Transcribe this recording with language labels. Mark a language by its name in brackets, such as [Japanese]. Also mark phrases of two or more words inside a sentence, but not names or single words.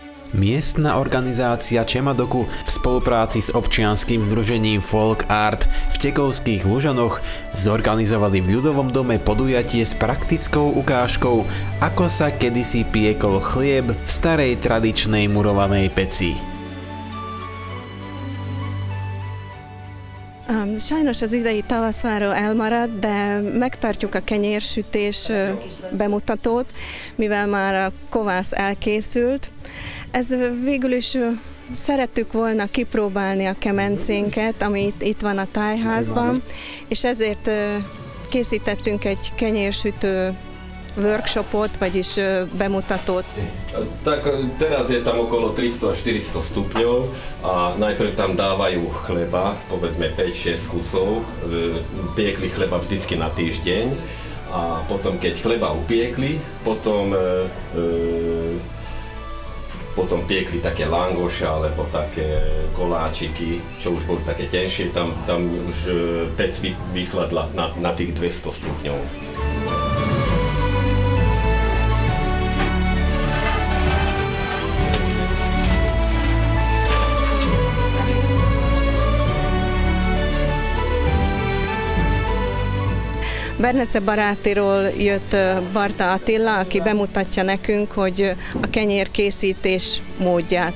[Slovak] Miestna organizácia Čemadoku v spolupráci s občianskym združením Folk Art v Tekovských Lužanoch zorganizovali v ľudovom dome podujatie s praktickou ukážkou, ako sa kedysi piekol chlieb v starej tradičnej murovanej peci. [Hungarian] Sajnos az idei tavaszváró elmarad, de megtartjuk a kenyérsütés bemutatót, mivel már a kovász elkészült. Ez végül is szerettük volna kipróbálni a kemencénket, ami itt van a tájházban, és ezért készítettünk egy kenyérsütő workshopot, vagyis bemutatót. [Slovak] Tak teraz je tam okolo 300 až 400 stupňov a najprv tam dávajú chleba, povedzme 5-6 kusov, piekli chleba vždycky na týždeň a potom keď chleba upiekli, potom piekli také langoše alebo také koláčiky, čo už boli také tenšie, tam už pec vychladla na tých 200 stupňov. [Hungarian] Bernece barátiról jött Barta Attila, aki bemutatja nekünk, hogy a kenyérkészítés módját.